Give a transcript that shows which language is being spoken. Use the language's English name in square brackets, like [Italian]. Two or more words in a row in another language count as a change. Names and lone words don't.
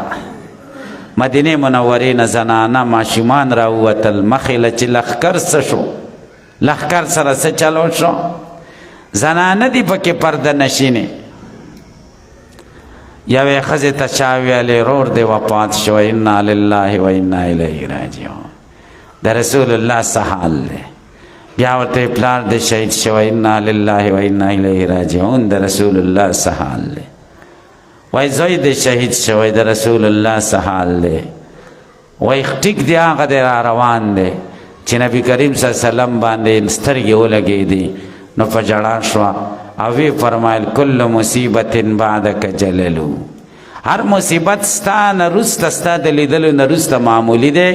[Pashto] مدینې منورې نه زنانه ماشومان راووتل مخې له چې لښکر څه شو لښکر سره څه چلو شو زنانه دي پکې پرده نشینې. یوې ښځې ته چا ویلې رور دی وفات شو [Arabic] انا لله و انا الیه راجعون [Pashto] د رسول الله څه حال دی. بیا ورته پلار دی شهید شو [Arabic] انا لله و انا الیه راجعون [Pashto] د رسول الله څه حال دی. وای زوی دی شهید شوی د رسول الله څه حال دی. وای ټیک دی هغه دی را روان دی چې نبی کریم [Arabic] صلی الله علیه وسلم [Pashto] باندې سترګې ولګېدې نو په جړا شوه او وی فرمایل [Arabic] کل مصیبت بعدک جللو [Pashto] هر مصیبت ستا نه وروسته ستا د لیدلو نه وروسته معمولي دی.